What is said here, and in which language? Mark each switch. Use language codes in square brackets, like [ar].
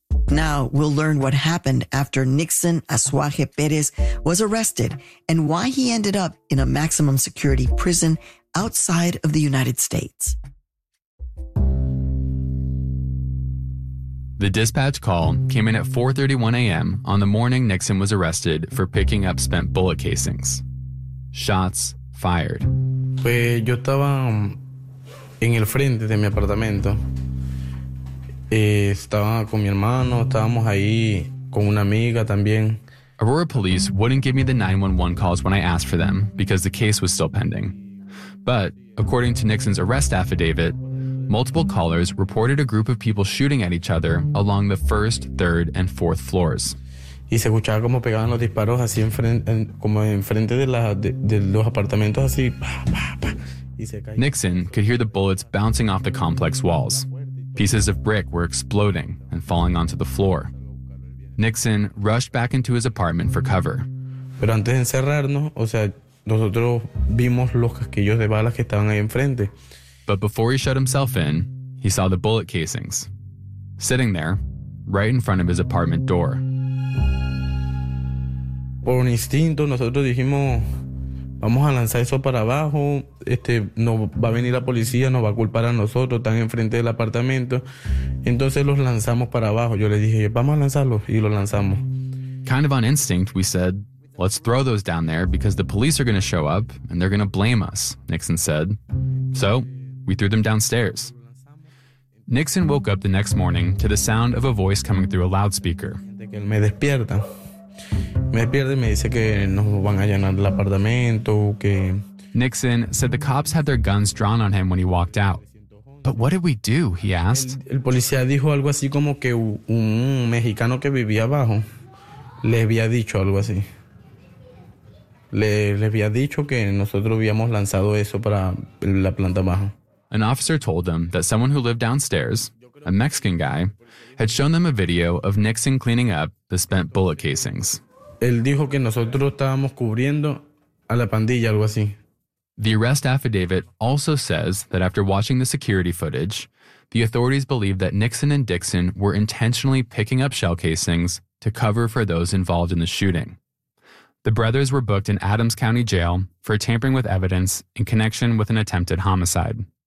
[en] Now we'll learn what happened after Nixon Azuaje Perez was arrested and why he ended up in a maximum security prison outside of the United States. The dispatch call came in at 4:31 a.m. on the morning Nixon was arrested for picking up spent bullet casings. Shots fired. [es] Pues yo estaba en el frente de mi apartamento. Estaba con mi hermano, estábamos ahí con una amiga también. [en] Aurora police wouldn't give me the 911 calls when I asked for them because the case was still pending. But according to Nixon's arrest affidavit, multiple callers reported a group of people shooting at each other along the first, third, and fourth floors. [es] Y se escuchaba como pegaban los disparos así enfrente de los apartamentos así. [en] Nixon could hear the bullets bouncing off the complex walls. Pieces of brick were exploding and falling onto the floor. Nixon rushed back into his apartment for cover. [es] Pero antes de encerrarnos, o sea, nosotros vimos los casquillos de balas que estaban ahí enfrente. [en] But before he shut himself in, he saw the bullet casings sitting there, right in front of his apartment door. [es] Por un instinto, nosotros dijimos, vamos a lanzar eso para abajo. No va a venir la policía, nos va a culpar a nosotros, están enfrente del apartamento. Entonces los lanzamos para abajo. Yo les dije, vamos a lanzarlos, y los lanzamos. [en] Kind of on instinct, we said, let's throw those down there because the police are going to show up and they're going to blame us, Nixon said. So we threw them downstairs. Nixon woke up the next morning to the sound of a voice coming through a loudspeaker. [es] Que él me despierta. Me despierta y me dice que nos van a llenar el apartamento, que... [en] Nixon said the cops had their guns drawn on him when he walked out. But what did we do? He asked. [es] El policía dijo algo así como que un mexicano que vivía abajo le había dicho algo así. Le había dicho que nosotros habíamos lanzado eso para la planta baja. [en] An officer told them that someone who lived downstairs, a Mexican guy, had shown them a video of Nixon cleaning up the spent bullet casings. [es] Él dijo que nosotros estábamos cubriendo a la pandilla, algo así. [en] The arrest affidavit also says that after watching the security footage, the authorities believe that Nixon and Dixon were intentionally picking up shell casings to cover for those involved in the shooting. The brothers were booked in Adams County Jail for tampering with evidence in connection with an attempted homicide.